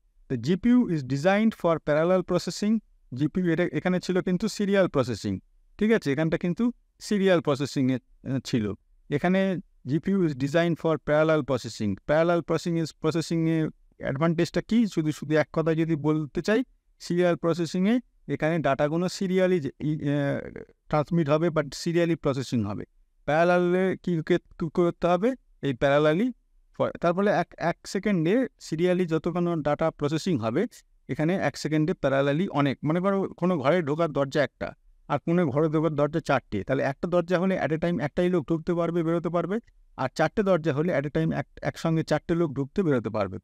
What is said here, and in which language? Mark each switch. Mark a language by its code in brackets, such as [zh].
[en] The GPU is designed for parallel processing. [bn] GPU এখানে ছিল কিন্তু সিরিয়াল প্রসেসিং, ঠিক আছে, এখানটা কিন্তু সিরিয়াল প্রসেসিংয়ে ছিল। [en] এখানে GPU is designed for parallel processing. [bn] Parallel প্রসেসিংয়ে অ্যাডভান্টেজটা কি, শুধু এক কথা যদি বলতে চাই, সিরিয়াল প্রসেসিংয়ে এখানে ডাটাগুলো সিরিয়ালি ট্রান্সমিট হবে, বাট সিরিয়ালি প্রসেসিং হবে। প্যারালালে কী করতে হবে, এই প্যারালালি, তার ফলে এক সেকেন্ডে সিরিয়ালি যতক্ষণ ডাটা প্রসেসিং হবে, এখানে 1 সেকেন্ডে প্যারালালি অনেক, মনে করো কোনো ঘরে ঢোকার দরজা একটা, আর কোনো ঘরে ঢোকার দরজা 4টে, তাহলে একটা দরজা হলে [en] at a time [bn] একটাই লোক ঢুকতে পারবে, বেরোতে পারবে, আর 4টে দরজা হলে অ্যাট এ টাইম একসঙ্গে 4টে লোক ঢুকতে বেরোতে পারবে।